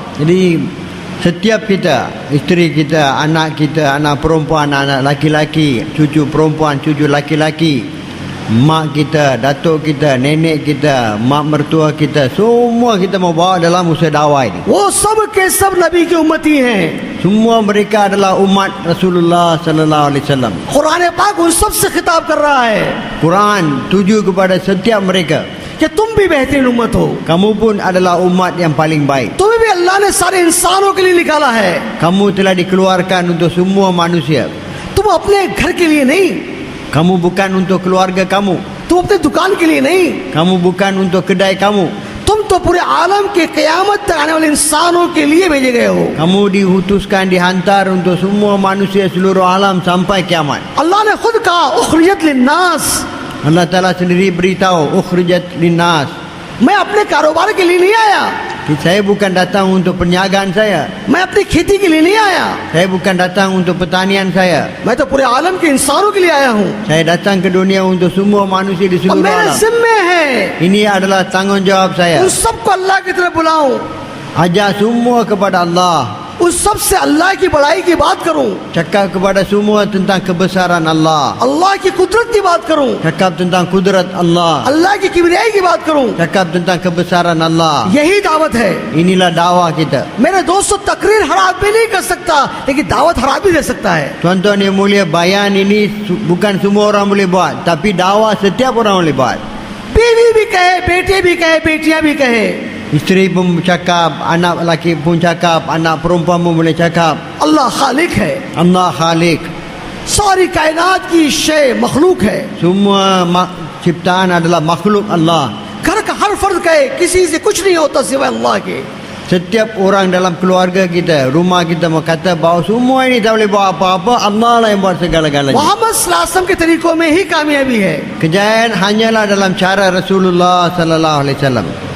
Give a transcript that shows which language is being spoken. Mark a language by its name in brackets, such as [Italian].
[Malay] Jadi setiap kita, isteri kita, anak perempuan, anak laki-laki, cucu perempuan, cucu laki-laki, mak kita, datuk kita, nenek kita, mak mertua kita, semua kita mau bawa dalam usaha dakwah ini. [Hindi] वो सब के सब नबी की उम्मती हैं। [Malay] Semua mereka adalah umat Rasulullah sallallahu alaihi wasallam. [Hindi] Quran पाक उन सब से खिताब कर रहा है [Malay] Quran tuju kepada setiap mereka. [Hindi] कि तुम भी बेहतरीन उम्मत हो। [Malay] Kamu pun adalah umat yang paling baik. [Hindi] तुम्हें भी अल्लाह ने सारे इंसानों के लिए निकाला है। [Malay] Kamu telah dikeluarkan untuk semua manusia. [Hindi] तुम अपने घर के लिए नहीं, [Malay] Kamu bukan untuk keluarga kamu. [Hindi] तुम अपने दुकान के लिए नहीं, [Malay] Kamu bukan untuk kedai kamu. [Hindi] तुम तो पूरे आलम के क़यामत तक आने वाले इंसानों के लिए भेजे गए हो। [Malay] Kamu diutuskan, dihantar untuk semua manusia seluruh alam sampai kiamat. [Hindi] अल्लाह ने खुद कहा उखरिजत लिन्नास, [Malay] Allah Ta'ala sendiri beritahu, ukhrijat linnas. [Hindi] मैं अपने कारोबार के लिए नहीं आया, [Malay] Saya bukan datang untuk perniagaan saya. [Hindi] मैं अपनी खेती के लिए नहीं आया, [Malay] Saya bukan datang untuk pertanian saya. [Hindi] मैं तो पूरे आलम के इंसानों के लिए आया हूँ। [Malay] Saya datang ke dunia untuk semua manusia di [Hindi] और [Malay] seluruh [Hindi] मेरे [Malay] alam. [Hindi] जिम्मे है [Malay] Ini adalah tanggungjawab saya. [Hindi] उन सबको अल्लाह की तरफ बुलाऊं, [Malay] Ajak semua kepada Allah. [Hindi] उस सब से अल्लाह की बड़ाई की बात करूं, [Malay] Cakap kepada semua tentang kebesaran Allah. [Hindi] अल्लाह की कुदरत की बात करूं, [Malay] Cakap tentang kudrat Allah. [Hindi] अल्लाह की किबरियाई की बात करूं। [Malay] Cakap tentang kebesaran Allah. [Hindi] यही दावत है। [Malay] Inilah dakwah kita. [Hindi] मेरे दोस्तों, तकरीर हर आदमी नहीं कर सकता, लेकिन दावत हर आदमी दे सकता है। [Malay] Tuan-tuan yang mulia, bayan ini bukan semua orang boleh buat, tapi dakwah setiap orang boleh buat. [Hindi] बीवी भी कहे, बेटे भी कहे, बेटियां भी कहे, [Malay] Isteri pun cakap, anak lelaki pun cakap, anak perempuan pun boleh cakap. [Hindi] अल्लाह खालिक है, [Malay] Allah Khalik. [Hindi] सारी कायनात की शय मखलूक है। [Malay] Semua ciptaan adalah makhluk Allah. [Hindi] घर का हर फर्द कहे किसी से कुछ नहीं होता सिवाय अल्लाह के। [Malay] Setiap orang dalam keluarga kita, rumah kita mau kata bahawa semua ini tak boleh buat apa-apa, Allah lah yang buat segala-galanya. [Hindi] Mohammad सल्लल्लाहु अलैहि वसल्लम के तरीकों में ही कामयाबी है। [Malay] Kejayaan hanyalah dalam cara Rasulullah sallallahu alaihi wasallam.